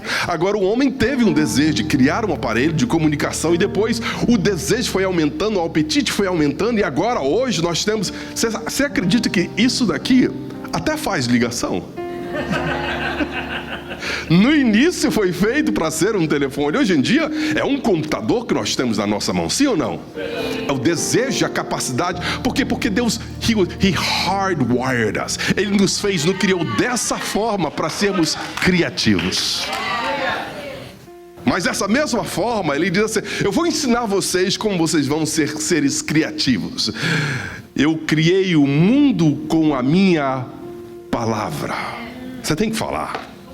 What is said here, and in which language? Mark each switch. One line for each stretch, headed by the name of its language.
Portuguese: Agora, o homem teve um desejo de criar um aparelho de comunicação e depois o desejo foi aumentando, o apetite foi aumentando e agora, hoje, nós temos... Você acredita que isso daqui até faz ligação? No início foi feito para ser um telefone. Hoje em dia é um computador que nós temos na nossa mão, sim ou não? É o desejo, a capacidade. Por quê? Porque Deus,
English: He hardwired us.
Portuguese: Ele nos criou dessa forma para sermos criativos. Mas dessa mesma forma, Ele diz assim: eu vou ensinar vocês como vocês vão ser seres criativos. Eu criei o mundo com a minha palavra. Você tem que falar.